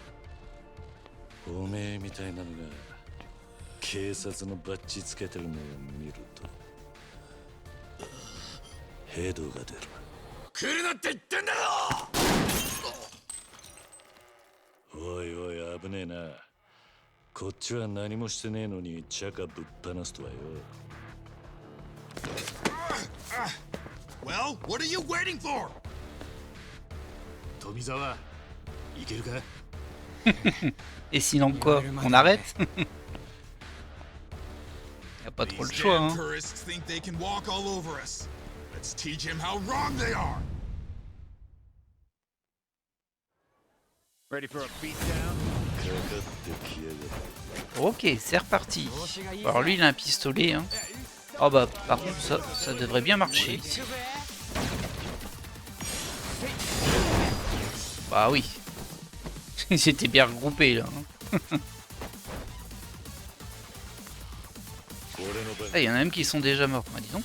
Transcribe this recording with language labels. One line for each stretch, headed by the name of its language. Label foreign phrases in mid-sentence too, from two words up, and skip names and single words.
Japanese: おめえみたいなのが警察のバッジつけてるのを見るとヘドが出る。来るなって言ってんだろ。おいおい、危ねえな。こっちは何もしてねえのにチャカぶっ放すとはよ。
English: Well, what are you waiting for?
Japanese: 富澤、いけるか？
French: Et sinon quoi? On arrête? Y a pas trop le choix, hein.
English: Tourists think they can walk all over us. Let's teach him how wrong they are. Ready for a beatdown?
Japanese: かかってきやがる。
French: Ok, c'est reparti. Alors lui il a un pistolet, hein. Oh bah par contre ça devrait bien marcher ici. Bah oui. J'étais bien regroupé là. Hein. Ah, il y en a même qui sont déjà morts, bah, dis donc.